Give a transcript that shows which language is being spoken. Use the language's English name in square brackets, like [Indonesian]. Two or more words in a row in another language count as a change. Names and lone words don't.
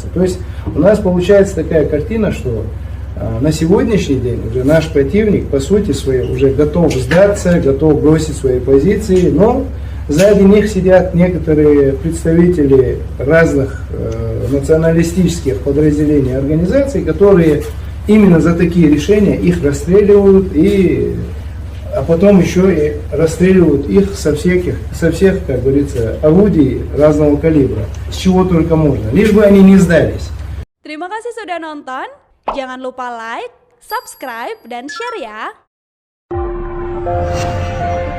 [Russian] То есть у нас получается такая картина, что на сегодняшний день уже наш противник, по сути своей, уже готов сдаться, готов бросить свои позиции, но сзади них сидят некоторые представители разных националистических подразделений и организаций, которые именно за такие решения их расстреливают, а потом еще и расстреливают их со всех, как говорится, орудий разного калибра, с чего только можно, лишь бы они не сдались. [Indonesian] Terima kasih sudah nonton. Jangan lupa [English] like, subscribe, [Indonesian] dan share ya.